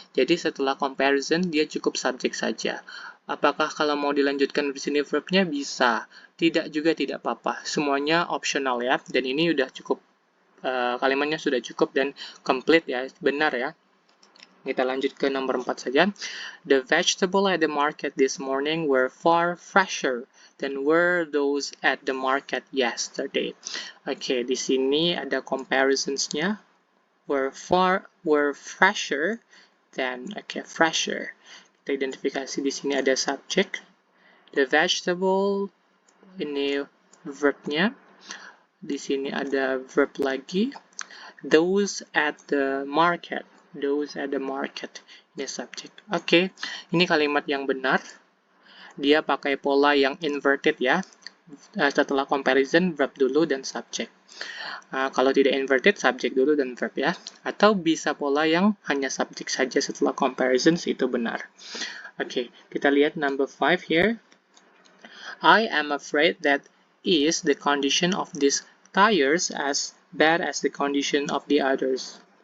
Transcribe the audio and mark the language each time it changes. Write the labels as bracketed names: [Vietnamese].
[Indonesian] Jadi setelah comparison, dia cukup subject saja. Apakah kalau mau dilanjutkan di sini verbnya? Bisa. Tidak juga tidak apa-apa. Semuanya optional ya. Dan ini udah cukup, kalimatnya sudah cukup dan complete ya. Benar ya. Kita lanjut ke nomor 4 saja. [English] The vegetable at the market this morning were far fresher than were those at the market yesterday. [Indonesian] Di sini ada comparisons-nya. [English] Were fresher than, [Indonesian] fresher. Kita identifikasi di sini ada subject. [English] The vegetable, [Indonesian] ini verb-nya. Di sini ada verb lagi. [English] Those at the market. Those at the market. [Indonesian] Ini subject. Ini kalimat yang benar. Dia pakai pola yang inverted ya. Setelah comparison, verb dulu dan subject. Kalau tidak inverted, subject dulu dan verb ya. Atau bisa pola yang hanya subject saja setelah comparisons, itu benar. Kita lihat [English] number 5 here. I am afraid that is the condition of these tires as bad as the condition of the others.